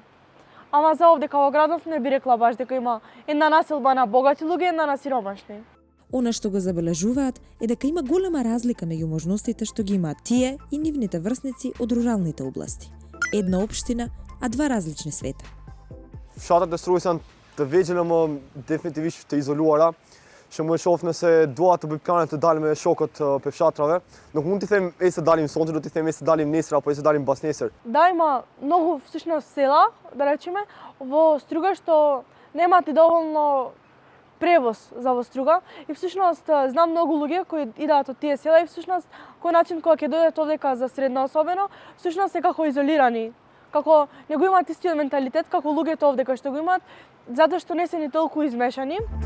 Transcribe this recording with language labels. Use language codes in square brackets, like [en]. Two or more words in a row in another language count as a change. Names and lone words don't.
[mk] Ама за овде као градов не би рекла баш дека има една населба на богати луѓе и една на сиромашни. Она што го забележуваат е дека има голема разлика меѓу можностите што ги имаат тие и нивните врсници од руралните области. Една општина, а два различни света. [sq] Fshatet e Strujës janë të vegjël më definitivisht të izoluara, që më shoh nëse dua të bëj plane të dal me shokët për fshatrave. Nuk mund t'i them e se dalim sonte, do t'i them e se dalim nesër apo e se dalim bas nesër. [mk] Да, има многу всушност села, да речеме, во Струга што немаат и доволно превоз за во Струга и всушност знам многу луѓе кои идат од тие села и всушност кој начин кога ќе дојдат овдека за средно особено, всушност се како изолирани, како не го имаат истиот менталитет како луѓето овдека што го имаат, затоа што не се ни толку измешани.